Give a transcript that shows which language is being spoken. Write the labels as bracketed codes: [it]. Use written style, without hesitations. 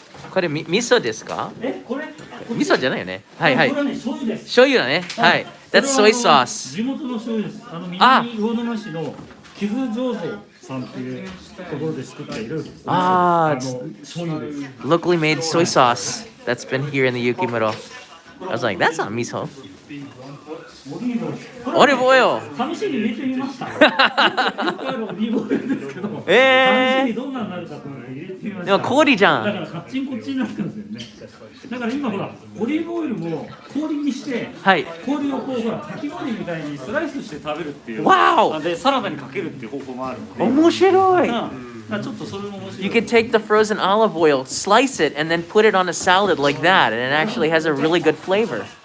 [ja] これ味噌ですか？これ味噌じゃないよね。はいはい。これはね醤油です醤油だね。はい。 [en] That's soy sauce. [ja] 地元の醤油です南魚沼市の傷醸造さんっていうところで作っている醤油です [en] Locally made soy sauce that's been here in the Yukimuro. I was like, that's not miso. [ja] オリーブオイル [en] Olive oil. [ja] 試しに入れてみましたよくあるオリーブオイルですけど試しにどんなになるかと思って入れてみましたでも氷じゃん。だからカッチンコッチンになってるんですよねだから今ほらオリーブオイルも氷にしてはい。氷をこうほらかき氷みたいにスライスして食べるっていう [en] Wow! [ja] でサラダにかけるっていう方法もあるので面白い。だからちょっとそれも面白い [en] You can take the frozen olive oil, slice it, and then put it on a salad like that, and it actually has a really good flavor.